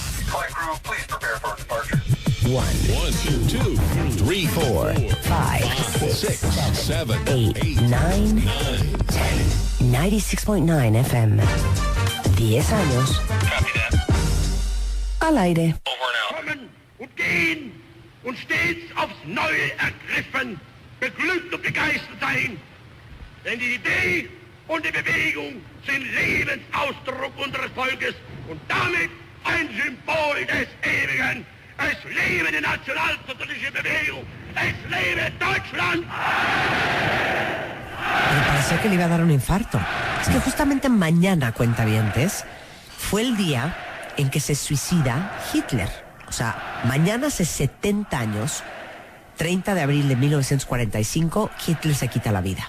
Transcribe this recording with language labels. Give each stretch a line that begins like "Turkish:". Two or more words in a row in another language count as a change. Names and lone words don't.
English: Flight crew, please prepare for departure. 1, 2, 3, 4, 5, 6, 7, 8, 9, 10.
Spanish: 96.9 FM. 10 años.
English: Copy that.
Spanish: Al aire.
English: Over and out.
German: Kommen und gehen und stets aufs Neue ergriffen, beglückt und begeistert sein. Denn die Idee und die Bewegung sind Lebensausdruck unseres Volkes und damit ein Symbol des Ewigen. Es lebe die nationalsozialistische Bewegung. Es lebe Deutschland.
Spanish: Me parecía que le iba a dar un infarto. Es que justamente mañana, cuentavientes, fue el día en que se suicida Hitler. O sea, mañana hace 70 años, 30 de abril de 1945, Hitler se quita la vida.